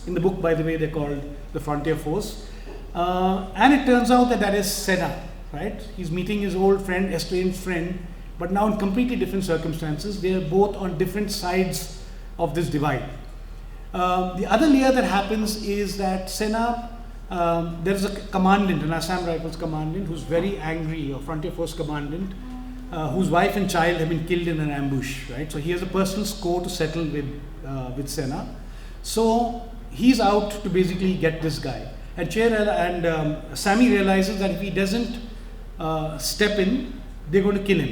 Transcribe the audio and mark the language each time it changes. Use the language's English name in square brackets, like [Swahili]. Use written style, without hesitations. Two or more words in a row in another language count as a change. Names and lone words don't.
[English] In the book, by the way, they're called the Frontier Force. And it turns out that is Sena, right? He's meeting his old friend, estranged friend, but now in completely different circumstances. They are both on different sides of this divide. The other layer that happens is that Sena, there's a commandant, an Assam Rifles commandant, who's very angry, a Frontier Force commandant, whose wife and child have been killed in an ambush, right? So he has a personal score to settle with Sena. So he's out to basically get this guy. And Sammy realizes that if he doesn't step in, they're going to kill him.